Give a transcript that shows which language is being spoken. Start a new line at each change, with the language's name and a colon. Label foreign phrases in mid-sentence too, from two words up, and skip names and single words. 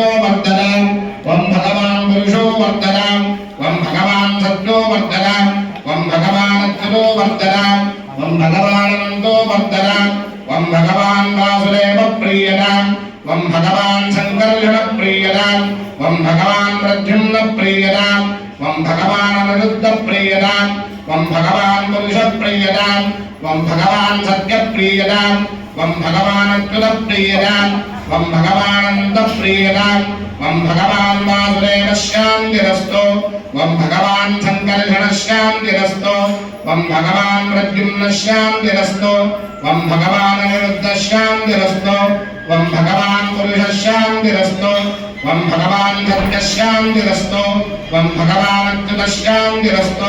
Sanskrit: वर्धताम् ओम भगवान् पुरुषो वर्धताम् ओम भगवान् सत्यो वर्धताम् ओम भगवान् अच्युतो वर्धताम् ओम भगवान् अनन्तो वर्धताम् ओम भगवान् वासुदेव प्रीयताम् ओम भगवान् संकर्षण प्रीयताम् ओम भगवान् प्रद्युम्न प्रीयताम् ओम भगवान् अनिरुद्ध प्रीयताम् ओम भगवान् पुरुष प्रीयताम् ओम भगवान् सत्य प्रीयताम् ओम भगवान् अच्युत प्रीयताम् వం భగవానందప్రియతాం వం భగవాన్ వాసుదేవ శాంతిరస్తు వం భగవాన్ సంకర్షణ శాంతిరస్తు వం భగవాన్ ప్రద్యుమ్న శాంతిరస్తు వం భగవాన్ అనిరుద్ధ శాంతిరస్తు వం భగవాన్ పురుష శాంతిరస్తు వం భగవాన్ సత్య శాంతిరస్తు వం భగవాన్ అచ్యుత శాంతిరస్తు